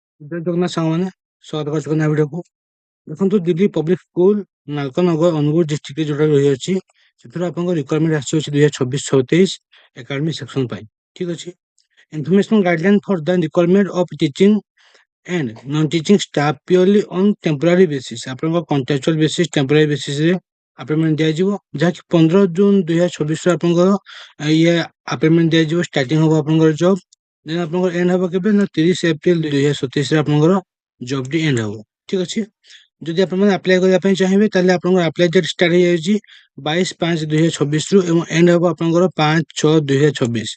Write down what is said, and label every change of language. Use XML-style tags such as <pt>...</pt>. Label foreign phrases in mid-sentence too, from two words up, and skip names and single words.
<or>ଜୟ ଜଗନ୍ନାଥ ସାଙ୍ଗମାନେ ସ୍ୱାଗତ କରୁଛି କନ୍ୟା ଭିଡ଼ିଓକୁ। ଦେଖନ୍ତୁ ଦିଲ୍ଲୀ ପବ୍ଲିକ ସ୍କୁଲ ନାଲକନଗର ଅନୁଗୁଳ ଡିଷ୍ଟ୍ରିକ୍ଟରେ ଯୋଉଟା ରହିଅଛି ସେଥିରେ ଆପଣଙ୍କ ରିକ୍ୱାରମେଣ୍ଟ ଆସିଅଛି 2026-27 ଏକାଡେମିକ ସେକ୍ସନ ପାଇଁ। ଠିକ ଅଛି।</or> <en>information guideline for the recruitment of teaching and non-teaching staff purely on temporary basis</en> <or>ଆପଣଙ୍କ</or> <en>contractual basis temporary basis</en> <or>ଆପଏଣ୍ଟମେଣ୍ଟ ଦିଆଯିବ, ଯାହାକି 15 ଜୁନ 2026 ରେ ଆପଣଙ୍କର ଇଏ ଆପଏଣ୍ଟମେଣ୍ଟ ଦିଆଯିବ। ଷ୍ଟାର୍ଟିଂ ହବ ଆପଣଙ୍କର ଜବ୍, ଦେନ୍ ଆପଣଙ୍କର ଏଣ୍ଡ ହବ କେବେ ନା 30 ଏପ୍ରିଲ 2027 ରେ ଆପଣଙ୍କର ଜବଟି ଏଣ୍ଡ ହବ। ଠିକ ଅଛି। ଯଦି ଆପଣମାନେ ଆପ୍ଲାଏ କରିବା ପାଇଁ ଚାହିଁବେ ତାହେଲେ ଆପଣଙ୍କର ଆପ୍ଲାଏ ଡେଟ୍ ଷ୍ଟାର୍ଟ ହେଇଯାଉଛି 22/5/2026 ରୁ ଏବଂ ଏଣ୍ଡ ହବ ଆପଣଙ୍କର 5/6/2026।</or>